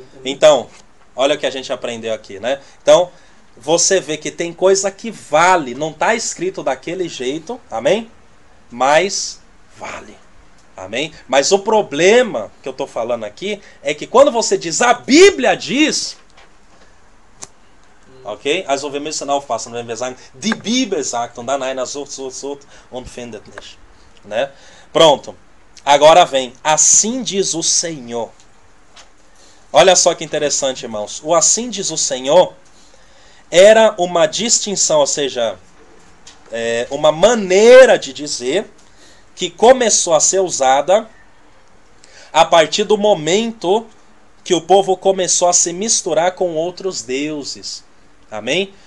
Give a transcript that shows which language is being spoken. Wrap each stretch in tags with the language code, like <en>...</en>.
<pt>Então, olha o que a gente aprendeu aqui, né? Então, você vê que tem coisa que vale, não está escrito daquele jeito, amém? Mas vale, amém? Mas o problema que eu estou falando aqui é que quando você diz a Bíblia diz, Okay?</pt> <de>Also wir müssen aufpassen, wenn wir sagen, die Bibel sagt, und dann einer sucht und findet nicht.</de> <pt>Né? Pronto. Agora vem, assim diz o Senhor. Olha só que interessante, irmãos. O assim diz o Senhor era uma distinção, ou seja, uma maneira de dizer que começou a ser usada a partir do momento que o povo começou a se misturar com outros deuses. Amém?</pt>